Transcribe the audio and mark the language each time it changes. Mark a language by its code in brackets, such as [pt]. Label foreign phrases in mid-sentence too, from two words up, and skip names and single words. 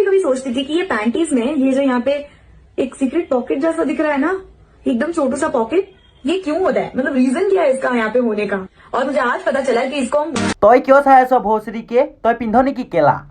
[hi] सोच रही थी कि ये पैंटीज में ये जो यहाँ पे एक [en] secret pocket [hi] जैसा दिख रहा है ना, एकदम छोटू सा पॉकेट, ये क्यों होता है? मतलब रीजन क्या है इसका यहाँ पे होने का? और मुझे आज पता चला कि इसको हम [as] তই কিয় চাই আছ ভোচৰিকে? তই পিন্ধ নেকি কেলা?